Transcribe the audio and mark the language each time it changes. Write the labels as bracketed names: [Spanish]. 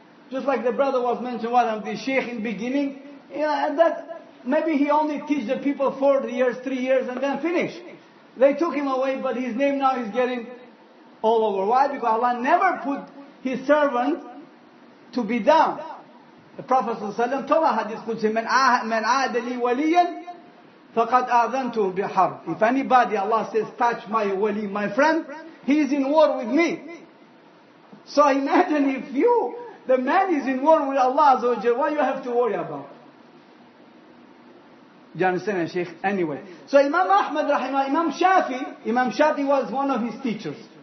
[English] Just like the brother was mentioned, the Sheikh in the beginning, and that maybe he only teach the people 4 years, 3 years, and then finish. They took him away, but his name now is getting all over. Why? Because Allah never put His servant to be down. The Prophet ﷺ told a hadith, [Arabic] مَنْ عَادَ لِي وَلِيًّا فَقَدْ آذَنْتُهُ بِحَرْبٍ. [English] If anybody, Allah says, touch my wali, my friend, he is in war with me. So imagine if the man is in war with Allah, what you have to worry about? Do you understand, Sheikh? Anyway. So Imam Ahmad rahimahullah, Imam Shafi was one of his teachers.